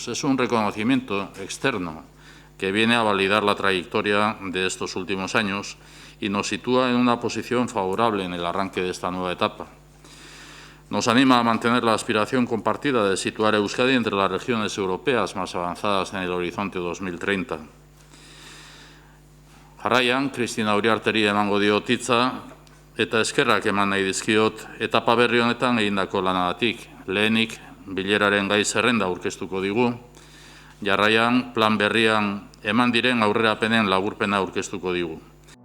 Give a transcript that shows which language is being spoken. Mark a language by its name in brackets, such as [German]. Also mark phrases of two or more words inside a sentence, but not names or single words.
[Spanish] Es un reconocimiento externo que viene a validar la trayectoria de estos últimos años y nos sitúa en una posición favorable en el arranque de esta nueva etapa. Nos anima a mantener la aspiración compartida de situar a Euskadi entre las regiones europeas más avanzadas en el horizonte 2030. [Basque] Jarraian, Cristina Uriarteri emango diot hitza eta eskerrak eman nahi dizkiot etapa berri honetan egindako lanagatik. Lehenik, bileraren gai zerrenda aurkeztuko digu, jarraian plan berrian eman diren aurrerapenen laburpena aurkeztuko digu.